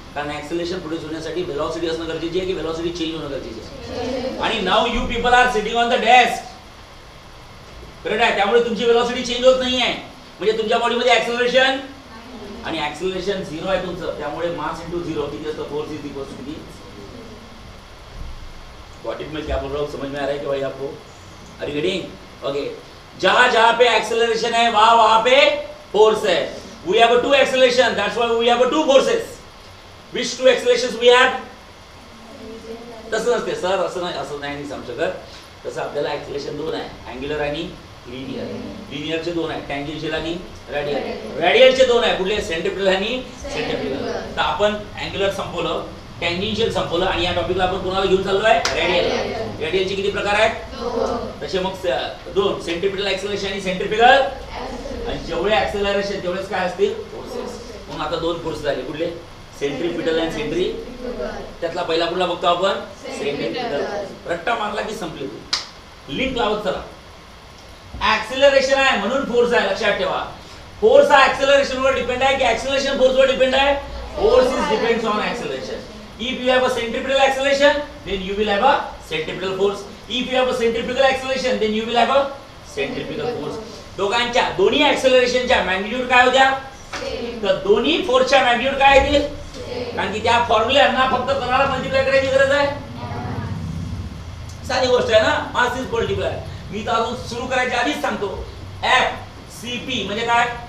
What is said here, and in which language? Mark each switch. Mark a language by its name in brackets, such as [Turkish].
[Marathi] कारण acceleration produce होण्यासाठी velocity असणं गरजेची आहे की वेलोसिटी चेंज होणं गरजेचं आहे? [English] आणि now you people are sitting on the desk. [Marathi] Correct आहे. त्यामुळे तुमची वेलोसिटी चेंज होत नाही आहे. म्हणजे तुमच्या बॉडीमध्ये एक्सेलरेशन आणि एक्सेलरेशन 0 आहे तुमचं. त्यामुळे मास इनटू 0 किती असतं? फोर्स इज इक्वल टू किती? [Hindi] व्हाट इट मैं क्या बोल रहा हूं? समझ में आ रहा है कि भाई आपको? [English] Are you getting? [Hindi] ओके, जहां जहां पे एक्सेलरेशन है वहां वहां पे फोर्स है. [English] We have two acceleration, that's why we have two forces. Which two accelerations we have? [Marathi] तसं नसते सर, असं नाही समजू शकत. तसं आपल्याला एक्सेलरेशन दोन आहे, अँग्युलर आणि लिनियर. लिनियरचे दोन आहे, टँजेन्शियल आणि रेडियल. रेडियलचे दोन आहे, कुठले? सेंट्रिपिटल आणि सेंट्रिफ्युगल. तर आपण अँग्युलर संपवलं, टँजेन्शियल संपवलं आणि या टॉपिकला आपण कोणाला घेऊन चाललो आहे? रेडियल. रेडियलचे किती प्रकार आहेत? तसे मग दोन, सेंट्रिपिटल एक्सेलरेशन आणि सेंट्रिफ्युगल. आणि जेवढे एक्सेलरेशन तेवढेच काय असतील? फोर्सेस. मग आता दोन फोर्स झाले, कुठले? सेंट्रिपिटल आणि सेंट्रिफ्युगल. त्यातला पहिला कुठला बघतो आपण? सेंट्रिपिटल. रट्टा मारला की संपली. लिंक लावत चला. ऍक्सिलरेशन आहे म्हणून फोर्स आहे, लक्षात ठेवा. फोर्स हा ऍक्सिलरेशन वर डिपेंड आहे की ऍक्सिलरेशन फोर्स वर डिपेंड आहे? [English] Force is depends on acceleration. If you have a centripetal acceleration, then you will have a centripetal force. If you have a centrifugal acceleration, then you will have a centrifugal force. [Marathi] दोघांच्या दोन्ही ऍक्सिलरेशनच्या magnitude काय होत्या? तर दोन्ही फोर्सच्या magnitude काय येतील? कारण की त्या फॉर्म्युलांना फक्त कोणाला मल्टिप्लाय करायची गरज आहे? साधी गोष्ट आहे ना, मास इज मल्टिप्लाय. मी तर अजून सुरू करायच्या आधीच सांगतो, FCP म्हणजे काय?